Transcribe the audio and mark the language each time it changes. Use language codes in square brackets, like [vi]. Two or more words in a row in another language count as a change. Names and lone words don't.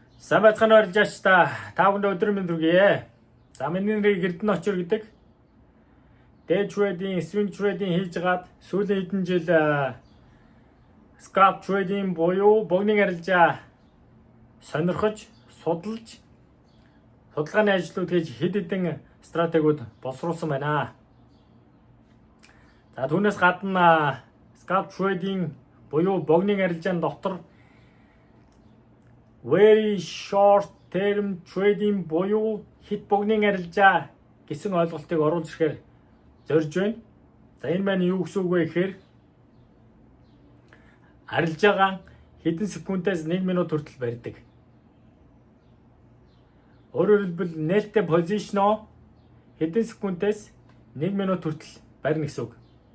[mn] Сайн байцгаана уу жаач та бүхэнд өдөр мэнд хүргэе. За миний нэрийг Эрдэнэ Очор гэдэг. [en] Day trading, swing trading [mn] хийж гаад сүүлийн хэдэн жил [en] scalp trading [mn] буюу богны арилжаа сонирхож, судалж, судалгааны ажлууд хийж хэд хэдэн стратегиуд боловсруулсан байна. За түүнээс гадна [en] scalp trading [mn] буюу богны арилжааны дотор [en] very short term trading [mn] буюу хит богны арилжаа гэсэн ойлголтыг оруулж ирэхээр зорж байна. За энэ маань юу гэсэн үг вэ гэхээр арилжаагаа хэдэн секундээс 1 минут хүртэл барьдаг. Өөрөөр хэлбэл нээлттэй позишноо хэдэн секундээс 1 минут хүртэл барьна гэсэн үг.